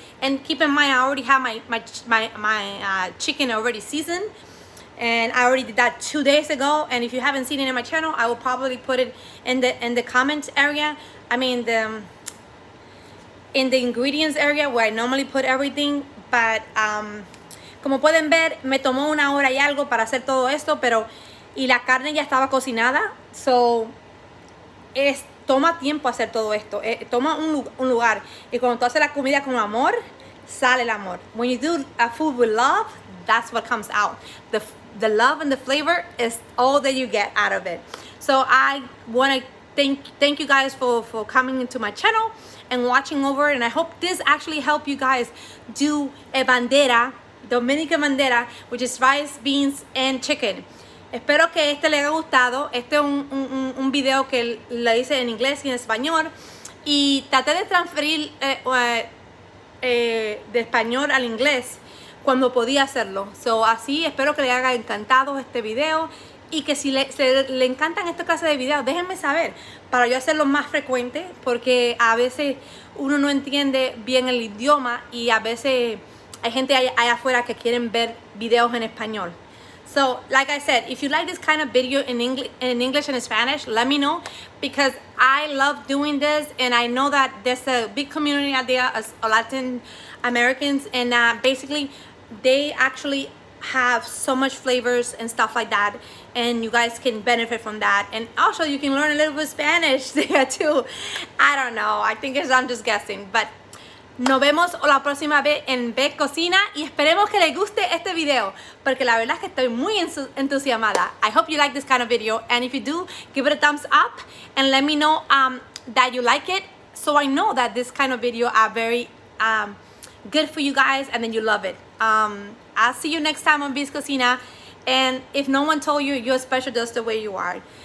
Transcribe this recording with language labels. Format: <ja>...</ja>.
<en>And keep in mind, I already have my chicken already seasoned, and I already did that 2 days ago. And if you haven't seen it in my channel, I will probably put it in the comments area. I mean in the ingredients area where I normally put everything.</en> <es>But como pueden ver, me tomó 1 hora y algo para hacer todo esto, y la carne ya estaba cocinada. So toma tiempo hacer todo esto, toma un lugar, y cuando tú haces la comida con amor, sale el amor.</es> <en>When you do a food with love, that's what comes out. The love and the flavor is all that you get out of it. So I want to thank you guys for coming into my channel and watching over, and I hope this actually helped you guys do a bandera, Dominican bandera, which is rice, beans, and chicken.</en> <es>Espero que este le haya gustado. Este es un video que le hice en inglés y en español, y traté de transferir de español al inglés cuando podía hacerlo. So, así espero que le haya encantado este video, y que si le encantan esta clase de videos, déjenme saber para yo hacerlo más frecuente, porque a veces uno no entiende bien el idioma y a veces hay gente allá afuera que quieren ver videos en español.</es> <en>So, like I said, if you like this kind of video in English and Spanish, let me know, because I love doing this, and I know that there's a big community out there of Latin Americans, and basically they actually have so much flavors and stuff like that, and you guys can benefit from that. And also you can learn a little bit of Spanish there too. I don't know, I'm just guessing, but</en> <es>nos vemos la próxima vez en Beck Cocina, y esperemos que les guste este video, porque la verdad es que estoy muy entusiasmada.</es> <en>I hope you like this kind of video, and if you do, give it a thumbs up and let me know that you like it, so I know that this kind of video are very good for you guys, and then you love it. I'll see you next time on Beck's Cocina, and if no one told you, you're special just the way you are.</en>